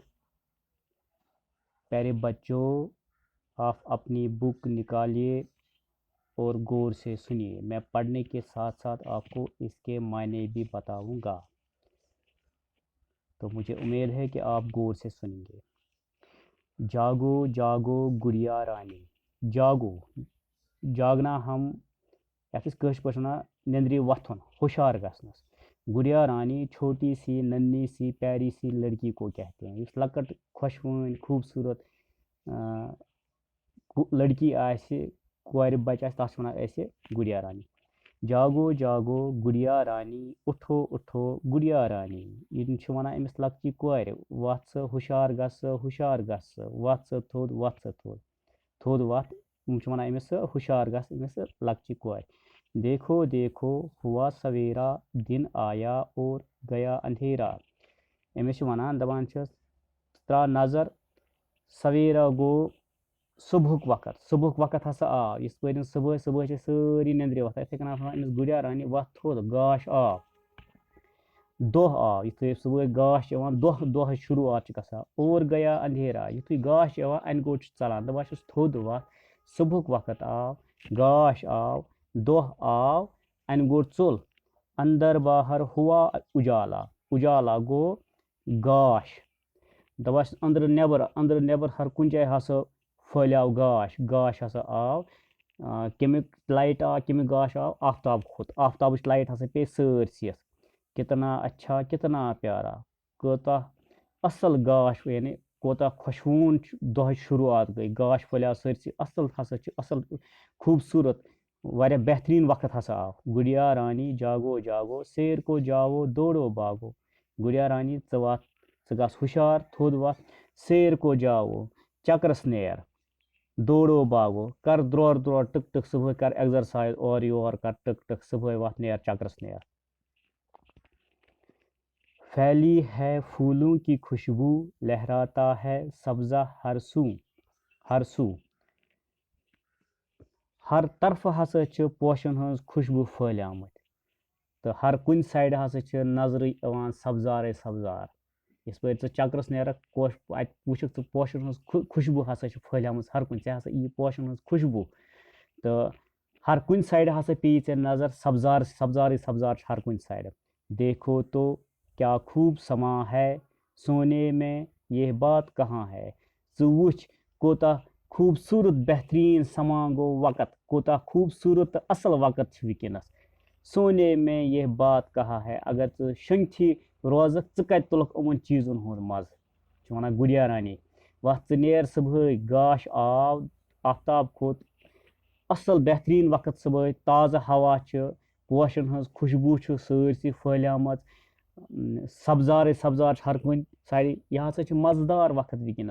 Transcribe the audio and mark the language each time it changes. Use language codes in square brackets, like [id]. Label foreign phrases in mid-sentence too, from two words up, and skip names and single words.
[ur] پیارے بچوں، آپ اپنی بک نکالیے اور غور سے سنیے، میں پڑھنے کے ساتھ ساتھ آپ کو اس کے معنی بھی بتاؤں گا، تو مجھے امید ہے کہ آپ غور سے سنیں گے۔ جاگو جاگو گڑیا رانی، جاگو [ks] جاگنا ہم کٲشِر پٲٹھۍ وَنان نیندرِ وۄتھُن، ہوشیار گژھنس۔ [ur] گڑیا رانی چھوٹی سی ننھی سی پیاری سی لڑکی کو کہتے ہیں، [ks] یُس لۄکٕٹ خۄشوٕنۍ خوٗبصوٗرت لڑکی آسہِ، کورِ بچہِ آسہِ، تَتھ چھِ وَنان أسۍ گڑیا رانی۔ [ur] جاگو جاگو گڑیا رانی، اُٹھو اُٹھو گڑیا رانی۔ [ks] یِم چھِ وَنان أمِس لۄکچہِ کورِ، وَتھ ژٕ ہُشار گژھ ژٕ ہُشار گژھ ژٕ، وَتھ ژٕ تھوٚد وَتھ ژٕ تھوٚد تھوٚد وَتھ۔ یِم چھِ وَنان أمِس ہُشار گژھ أمِس لۄکچہِ کورِ۔ [ur] دیکھو دیکھو ہوا سویرا، دن آیا اور گیا اندھیرا۔ [ks] أمِس چھِ وَنان، دَپان چھِس ترٛاو نظر، سویرا گوٚو صبحُک وقت، صبحُک وقت ہسا آو، یِتھ پٲٹھۍ صبحٲے صبحٲے چھِ سٲری نیندرِ وۄتھان، یِتھَے کٔنۍ وَنان أمِس گڑیا رانی وَتھ تھوٚد، گاش آو، دۄہ آو، یِتھُے صبحٲے گاش چھِ یِوان، دۄہٕچ شروعات چھِ گژھان، [ur] اور گیا اندھیرا، [ks] یِتھُے گاش چھِ یِوان اَنہِ گوٚٹ چھُ ژَلان، دَپان چھِس تھوٚد وَتھ، صبحُک وقت آو، گاش آو، دۄہ آو، اَنہِ گوٚٹ ژوٚل، [ur] اندر باہر ہوا اُجالا، [ks] اُجالا گوٚو گاش، دَپان چھِس أنٛدرٕ نٮ۪بر ہر کُنہِ جایہِ ہسا پھٲلیو گاش، گاش ہسا آو، کَمیُک لایٹ آو، کَمیُک گاش آو، آفتاب کھوٚت، آفتابٕچ لایٹ ہسا پیٚیہِ سٲرسٕے یَتھ۔ [ur] کتنا اچھا کتنا پیارا، [ks] کوٗتاہ اَصٕل گاش، یعنی کوٗتاہ خۄشوُن دۄہٕچ شروعات گٔے، گاش پھٲلیو سٲرسٕے، اَصٕل ہسا چھِ اَصٕل خوٗبصوٗرت، واریاہ بہتریٖن وقت ہسا آو۔ [ur] گڑیا رانی جاگو جاگو سیر کو جاوو دوڑو باغو۔ [ks] گڑیا رانی ژٕ وَتھ، ژٕ گژھ ہُشار، تھوٚد وَتھ، [ur] سیر کو جاوو [ks] چکرس نیر، [ur] دوڑو باغو [ks] کر درور درور ٹٕک ٹٕک، صبحٲے کر ایگزرسائز، اورٕ یور کر ٹٕک ٹٕک، صبحٲے وَتھ نیر چکرس نیر۔ [ur] پھیلی ہے پھولوں کی خوشبو، لہراتا ہے سبزہ ہر سو، ہر سو، [ks] ہر طرفہٕ ہسا چھِ پوشن ہٕنٛز خوشبوٗ پھٲلیمٕتۍ، تہٕ ہر کُنہِ سایڈٕ ہسا چھِ نظرِ یِوان سبزارے سبزار۔ یِتھ پٲٹھۍ ژٕ چکرس نیرکھ، اَتہِ وٕچھکھ ژٕ پوشن ہٕنٛز خوشبوٗ ہسا چھِ پھٲلیمٕژ ہر کُنہِ، ژےٚ ہسا یی پوشن ہٕنٛز خوشبوٗ، تہٕ ہر کُنہِ سایڈٕ ہسا پیٚیی ژےٚ نظر، سبزار سبزارے سبزار چھِ ہر کُنہِ سایڈٕ۔ [ur] دیکھو تو کیا خوب سما ہے، سونے میں یہ بات کہاں ہے۔ [ks] ژٕ وٕچھ کوٗتاہ خوٗبصوٗرت بہتریٖن سما گوٚو وقت، کوٗتاہ خوٗبصوٗرت تہٕ اَصٕل وقت چھُ وٕنکیٚنس۔ [ur] سونے میں یہ بات کہاں ہے، [ks] اگر ژٕ شۄنٛگتھٕے روزکھ، ژٕ کتہِ تُلکھ یِمن چیٖزن ہُنٛد مزٕ، چھِ وَنان گڑیا رانی۔ وَتھ ژٕ نیر صبحٲے، گاش آو، آفتاب کھوٚت، اَصٕل بہتریٖن وقت صبحٲے، تازٕ ہوا چھِ، پوشن ہٕنٛز خوشبوٗ چھِ سٲرسٕے پھٲلیمٕژ، سبزارے سبزار چھِ ہر کُنہِ سایڈٕ، یہِ ہسا چھُ مزٕدار وقت وٕنکیٚنس۔